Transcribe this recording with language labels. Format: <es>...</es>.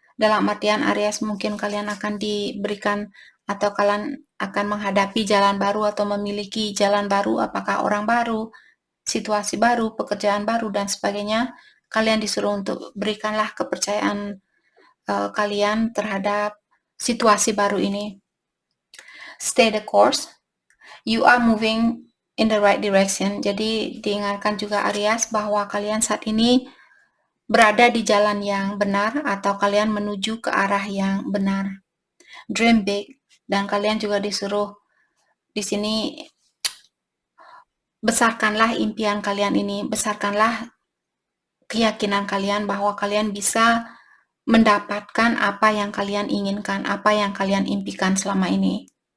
<id>Dalam artian Aries, mungkin kalian akan diberikan atau kalian akan menghadapi jalan baru atau memiliki jalan baru, apakah orang baru, situasi baru, pekerjaan baru, dan sebagainya. Kalian disuruh untuk berikanlah kepercayaan kalian terhadap situasi baru ini.</id> <en>Stay the course. You are moving in the right direction.</en> <id>Jadi diingatkan juga Aries bahwa kalian saat ini berada di jalan yang benar atau kalian menuju ke arah yang benar.</id> <en>Dream big,</en> <id>dan kalian juga disuruh di sini besarkanlah impian kalian ini, besarkanlah keyakinan kalian bahwa kalian bisa mendapatkan apa yang kalian inginkan, apa yang kalian impikan selama ini.</id>